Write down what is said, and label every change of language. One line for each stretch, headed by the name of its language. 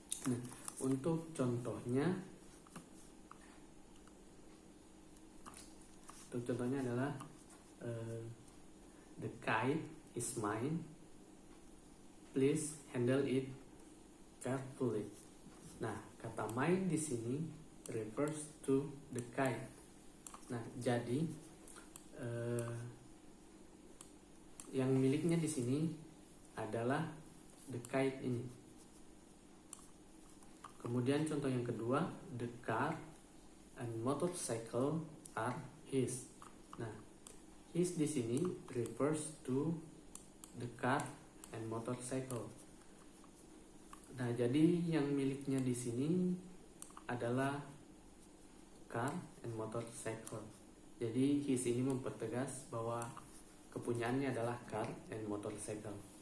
Indonesian: Nah, untuk contohnya adalah
English: the kite is mine. Please handle it carefully. Nah,
Indonesian: kata
English: mine
Indonesian: di sini
English: refers to the kite.
Indonesian: Nah, jadi yang miliknya di sini adalah
English: the kite
Indonesian: ini. Kemudian contoh yang kedua,
English: the car and motorcycle are his. Nah, his
Indonesian: di sini
English: refers to the car and motorcycle.
Indonesian: Nah, jadi yang miliknya di sini adalah
English: car and motorcycle.
Indonesian: Jadi his ini mempertegas bahwa kepunyaannya adalah
English: car and motorcycle.